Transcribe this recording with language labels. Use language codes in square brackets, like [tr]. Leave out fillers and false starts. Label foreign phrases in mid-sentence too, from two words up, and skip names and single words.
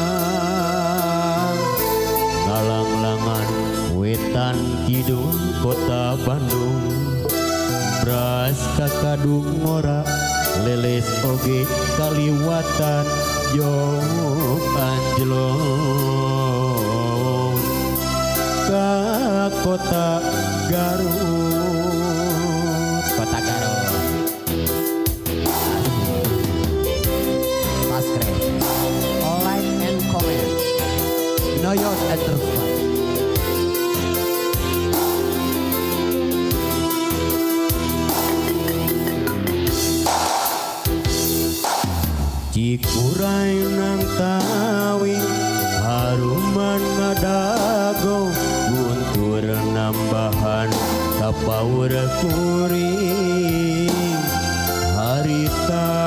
[su] ngalang-langan wetan kidul kota Bandung beras kakadung ngora leles oge kaliwatan Jong anjlong ka kota Garut. Kota Garut. Subscribe, [en] like and comment. Noyon Enterprise. [su] Cikuray nang tawi haruman ngadago guntur nambahan kapaur kuring harita